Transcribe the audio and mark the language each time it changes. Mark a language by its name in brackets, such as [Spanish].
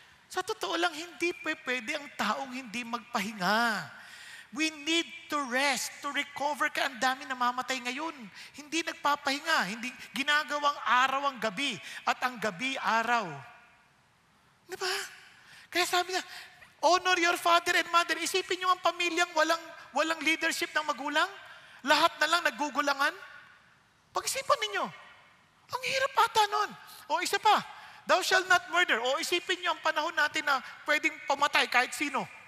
[Filipino] Sa totoo lang, hindi pwede ang taong hindi magpahinga. [English] We need to rest, to recover. [Filipino] Kaya ang dami namamatay ngayon. Hindi nagpapahinga. Hindi ginagawang araw ang gabi at ang gabi araw. Di ba? Kaya sabi niya, [English] honor your father and mother. [Filipino] Isipin niyo ang pamilyang walang leadership ng magulang. Lahat na lang naggugulangan. Pag-isipan ninyo. Ang hirap ata nun. O isa pa, [English] thou shalt not murder. [Filipino] O isipin niyo ang panahon natin na pwedeng pamatay kahit sino.